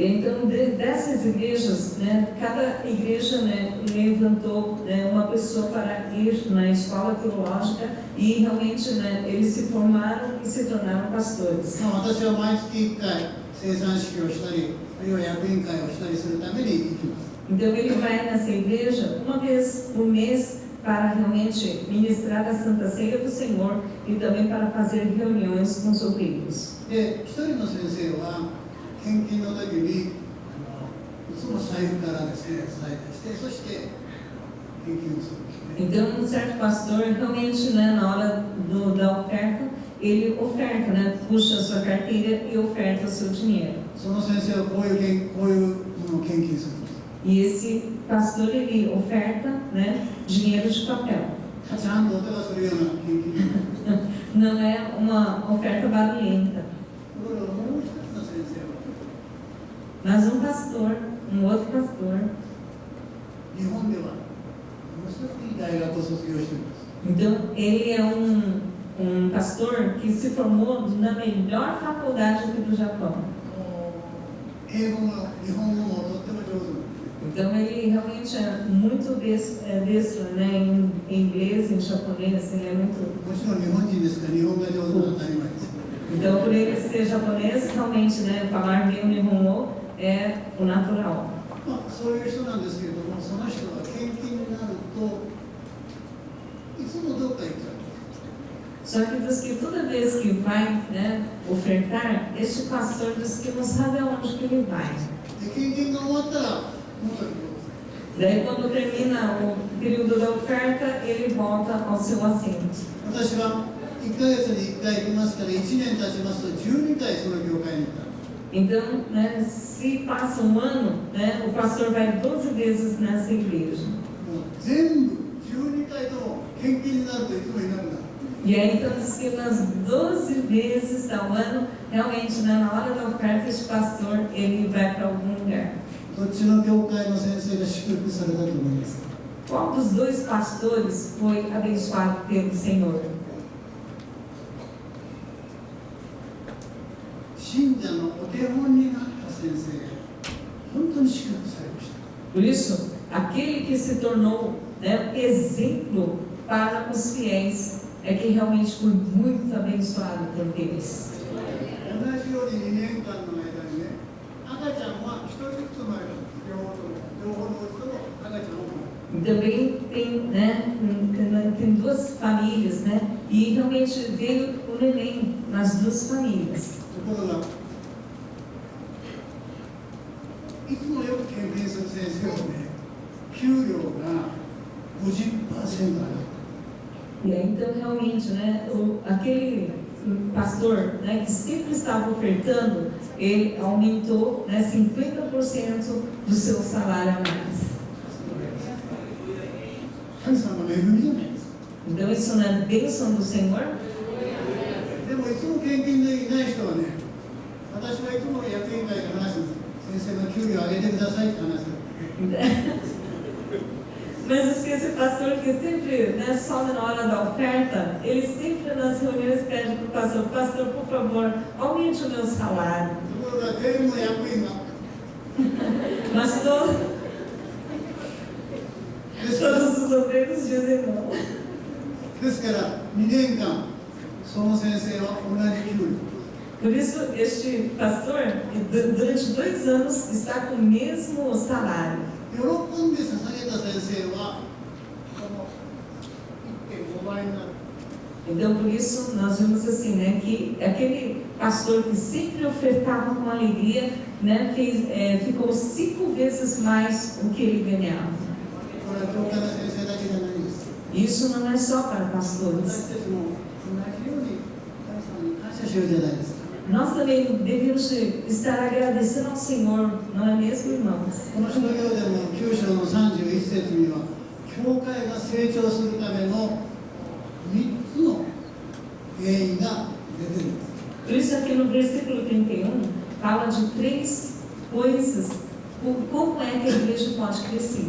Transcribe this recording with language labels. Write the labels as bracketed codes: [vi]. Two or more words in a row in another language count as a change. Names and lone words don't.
[pt] E então, dessas igrejas, né, cada igreja, né, levantou, né, uma pessoa para ir na escola teológica e realmente, né, eles se formaram e se tornaram pastores. [ja] 私は毎月1回生産式をしたりあるいは役員会をしたりするために行きます。 [pt] Então ele vai nessa igreja uma vez por mês para realmente ministrar a Santa Ceia do Senhor e também para fazer reuniões com os obreiros. [ja] で、一人の先生は献金の時にいつも財布からですね、財布して、そして献金をするんですね。 [pt] Então um certo pastor realmente, né, na hora da oferta, ele oferta, né, puxa a sua carteira e oferta o seu dinheiro. [ja] その先生はこういうものを献金するんです。 [pt] E esse pastor, ele oferta, né, dinheiro de papel. [ja] ちゃんと音がするような献金。 [pt] Não é uma oferta barulhenta. [ja] ところがもう一つの先生は [pt] Mas um pastor, um outro pastor, [ja] 日本ではものすごくいい大学を卒業しています。 [pt] então ele é um pastor que se formou na melhor faculdade aqui do Japão. [ja] 英語も日本語もとっても上手なんです。 [pt] Então ele realmente é muito destro, né, em inglês, em japonês, ele é muito... [ja] もちろん日本人ですから日本が上手なのは当たり前です。 [pt] Então por ele ser japonês, realmente, né, falar bem o Nihongo é o natural. [ja] まあ、そういう人なんですけれども、その人は献金になるといつもどっか行っちゃう。 [pt] Só que diz que toda vez que vai, né, ofertar, este pastor diz que não sabe aonde que ele vai. [ja] で献金が終わったら元に戻す。 [pt] Daí quando termina o período da oferta, ele volta ao seu assento. [ja] 私は1ヶ月に1回行きますから1年経ちますと12回その教会に行った。 [pt] Então, né, se passa um ano, né, o pastor vai 12 vezes nessa igreja. [ja] もう全部12回とも献金になるといつもいなくなる。 [pt] E aí então diz que nas 12 vezes ao ano, realmente, né, na hora da oferta, este pastor, ele vai para algum lugar. [ja] どっちの教会の先生が祝福されたと思いますか。 [pt] Qual dos 2 pastores foi abençoado pelo Senhor? [ja] 信者のお手本になった先生が本当に祝福されました。 [pt] Por isso, aquele que se tornou, né, exemplo para os fiéis é que realmente foi muito abençoado por Deus. [ja] 同じように2年間の間にね、赤ちゃんは1人ずつ生まれた。両方のうちとも赤ちゃんを生まれた。 [pt] E também tem E realmente veio o neném nas duas famílias. [ja] ところがいつもよく検定する先生はね、給料が 50% 上がる。 [pt] E aí, então, realmente, né, aquele pastor, né, que sempre estava ofertando, ele aumentou, né, 50% do seu salário a mais. [ja] 神様の恵みじゃないですか。 [pt] Então, isso não é bênção do Senhor? [ja] でもいつも献金でいない人はね、私はいつも役員会で話すんです。先生の給料上げてくださいって話す。 [pt] Mas esse pastor que sempre, né, sobe na hora da oferta, ele sempre nas reuniões pede para o pastor, por favor, aumente o meu salário. [ja] ところが全部の役員が [pt] Mas todos os obreiros dizem não. [ja] ですから2年間その先生は同じ給料。 [pt] Por isso, este pastor, durante 2 anos, está com o mesmo salário. [ja] 喜んで捧げた先生はこの 1.5 倍になる。 [pt] Então, por isso, nós vimos assim, né, que aquele pastor que sempre ofertava com alegria, né, ficou 5 vezes mais o que ele ganhava. [ja] これは教会の先生だけじゃないんです。 [pt] Isso não é só para pastores. [ja] 私たちも同じように神様に感謝しようじゃないですか。 [pt] Nós também devemos estar agradecendo ao Senhor, não é mesmo, irmãos? [ja] この使徒行でも9章の31節には、教会が成長するための3つの原因が出てるんです。 [pt] Por isso, aqui no versículo 31, fala de 3 coisas, como é que a igreja pode crescer.